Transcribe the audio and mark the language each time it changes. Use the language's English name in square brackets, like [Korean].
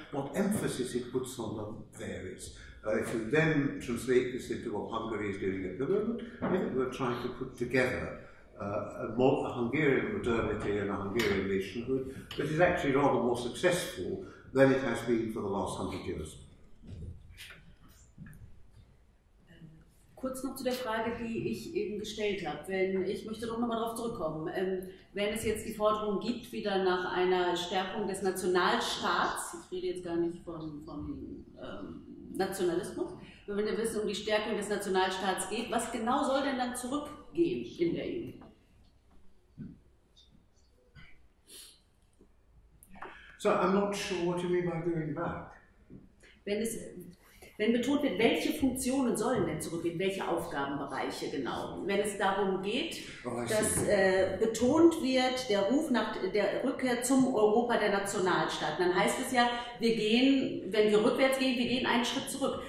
[English] What emphasis it puts on them varies. If you then translate this into what Hungary is doing at the moment, I think we're trying to put together a Hungarian modernity and a Hungarian nationhood that is actually rather more successful than it has been for the last 100 years. [German] Kurz noch zu der Frage, die ich eben gestellt habe. Ich möchte doch nochmal darauf zurückkommen. Wenn es jetzt die Forderung gibt, wieder nach einer Stärkung des Nationalstaats, ich rede jetzt gar nicht von Nationalismus, wenn es um die Stärkung des Nationalstaats geht, was genau soll denn dann zurückgehen in der EU? [English] So I'm not sure what you mean by going back. [German] Wenn betont wird, welche Funktionen sollen denn zurückgehen, welche Aufgabenbereiche genau? Wenn es darum geht, dass betont wird, der Ruf nach der Rückkehr zum Europa der Nationalstaaten, dann heißt es ja, wir gehen, wenn wir rückwärts gehen, wir gehen einen Schritt zurück.